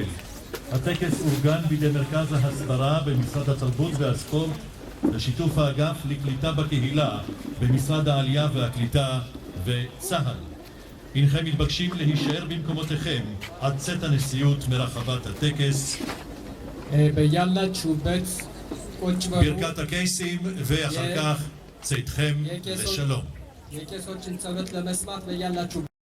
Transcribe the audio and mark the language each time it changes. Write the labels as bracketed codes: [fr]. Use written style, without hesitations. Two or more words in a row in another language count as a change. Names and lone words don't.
[he] הטקס אורגן בידי מרכז ההסברה במשרד התרבות והספורט לשיתוף האגף לקליטה בקהילה במשרד העלייה והקליטה וצה"ל. הנכם מתבקשים להישאר במקומותיכם עד צאת הנשיאות מרחבת הטקס. [am] በያላችሁበት ቁጭ በሉ። [he] ברכת הקייסים ואחר כך צאתכם לשלום. [am] የቄሶችን ጸሎት ለመስማት በያላችሁበት